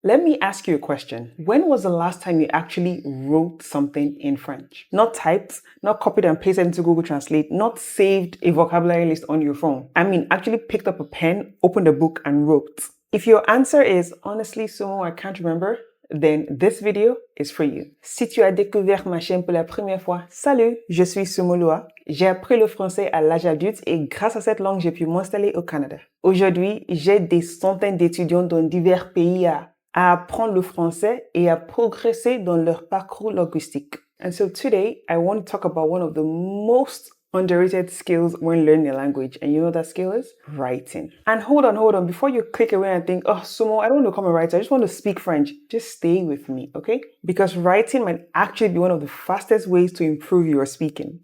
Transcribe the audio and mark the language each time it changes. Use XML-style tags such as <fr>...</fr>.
<en>Let me ask you a question. When was the last time you actually wrote something in French? Not typed, not copied and pasted into Google Translate, not saved a vocabulary list on your phone. I mean, actually picked up a pen, opened a book, and wrote. If your answer is, honestly, Sumo, I can't remember, then this video is for you.</en> <fr>Si tu as découvert ma chaîne pour la première fois, salut, je suis Sumo Lua. J'ai appris le français à l'âge adulte et grâce à cette langue, j'ai pu m'installer au Canada. Aujourd'hui, j'ai des centaines d'étudiants dans divers pays à apprendre le français et à progresser dans leur parcours linguistique.</fr> <en>And so today, I want to talk about one of the most underrated skills when learning a language. And you know what that skill is? Writing. And hold on. Before you click away and think, oh, Sumo, I don't want to become a writer. I just want to speak French. Just stay with me, okay? Because writing might actually be one of the fastest ways to improve your speaking.</en>